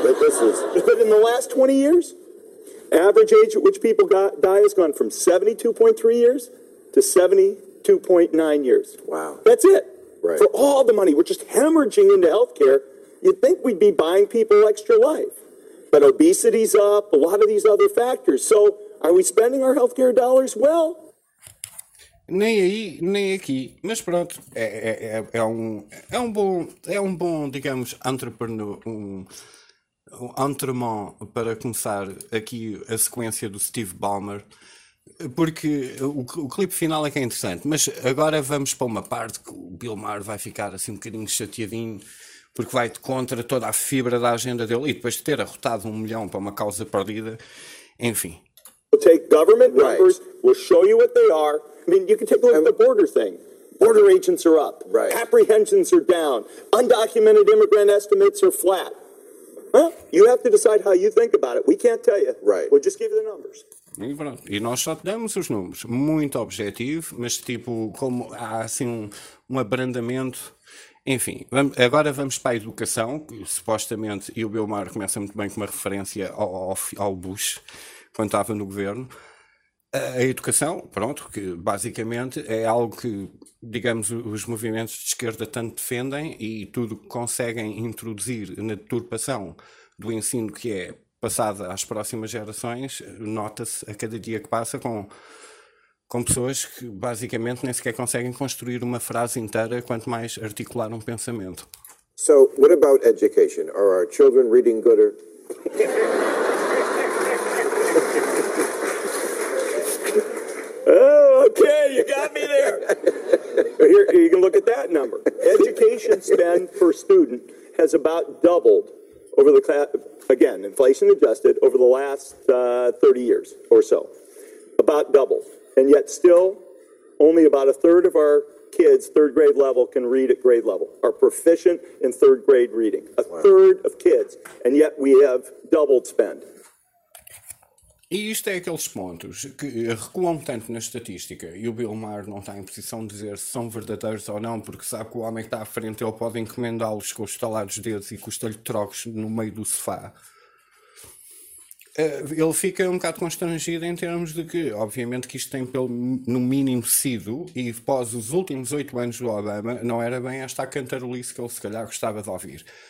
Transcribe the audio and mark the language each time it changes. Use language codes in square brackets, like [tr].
[en] But in the last 20 years, average age at which people die has gone from 72.3 years to 72.9 years. Wow. That's it. Right. For all the money we're just hemorrhaging into healthcare, you'd think we'd be buying people extra life. But obesity's up, a lot of these other factors. So are we spending our healthcare dollars well? [pt] Nem aí, nem aqui. Mas pronto, é um bom, digamos, entrepreneur, um entremont para começar aqui a sequência do Steve Ballmer, porque o clipe final é que é interessante, mas agora vamos para uma parte que o Bill Maher vai ficar assim um bocadinho chateadinho, porque vai-te contra toda a fibra da agenda dele, e depois de ter arrotado 1 milhão para uma causa perdida, enfim. [en] We'll take government numbers, we'll show you what they are. I mean, you can take a look at the border thing. Border agents are up, right. Apprehensions are down, undocumented immigrant estimates are flat. Well, you have to decide how you think about it. We can't tell you. Right. We'll just give you the numbers. [pt] E pronto. E nós só te damos os números. Muito objetivo, mas tipo, como há assim um abrandamento. Enfim, agora vamos para a educação, que supostamente, e o Bill Maher começa muito bem com uma referência ao Bush, quando estava no governo. A educação, pronto, que basicamente é algo que, digamos, os movimentos de esquerda tanto defendem, e tudo que conseguem introduzir na deturpação do ensino que é passado às próximas gerações, nota-se a cada dia que passa com pessoas que basicamente nem sequer conseguem construir uma frase inteira, quanto mais articular um pensamento. [en] So, what about education? Are our children reading gooder? Okay, you got me there. Here, you can look at that number. Education spend per student has about doubled over the class, again, inflation adjusted, over the last 30 years or so. About doubled. And yet still, only about a third of our kids, third grade level, can read at grade level, are proficient in third grade reading. A third of kids. And yet we have doubled spend. [pt] E isto é aqueles pontos que recuam tanto na estatística, e o Bill Maher não está em posição de dizer se são verdadeiros ou não, porque sabe que o homem que está à frente, ele pode encomendá-los com os estalados dedos e custa-lhe trocos no meio do sofá. Ele fica um bocado constrangido em termos de que, obviamente, que isto tem pelo, no mínimo sido, e após os últimos 8 anos do Obama, não era bem esta cantarolice que ele se calhar gostava de ouvir.